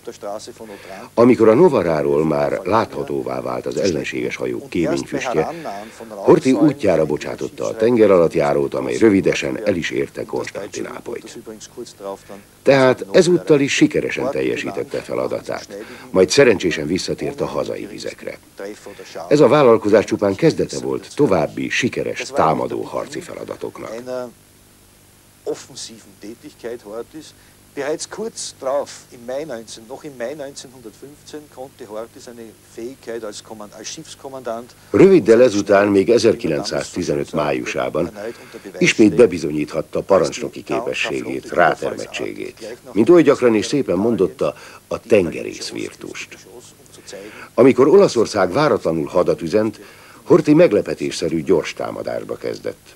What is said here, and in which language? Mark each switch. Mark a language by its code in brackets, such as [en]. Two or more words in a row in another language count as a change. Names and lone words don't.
[hu] Amikor a Novaráról már láthatóvá vált az ellenséges hajók kéményfüstje, Horthy útjára bocsátotta a tengeralattjárót, amely rövidesen el is érte Konstantinápolyt. Tehát ezúttal is sikeresen teljesítette feladatát, majd szerencsésen visszatért a hazai vizekre. Ez a vállalkozás csupán kezdete volt további sikeres támadó harci feladatoknak. [de] Bereits kurz darauf, noch im Mai 1915, konnte Horthy seine Fähigkeit als Schiffskommandant. [hu] Röviddel ezután, még 1915 májusában ismét bebizonyíthatta parancsnoki képességét, rátermettségét. Mint oly gyakran és szépen mondotta, a tengerész virtust. Amikor Olaszország váratlanul hadat üzent, Horthy meglepetésszerű gyors támadásba kezdett.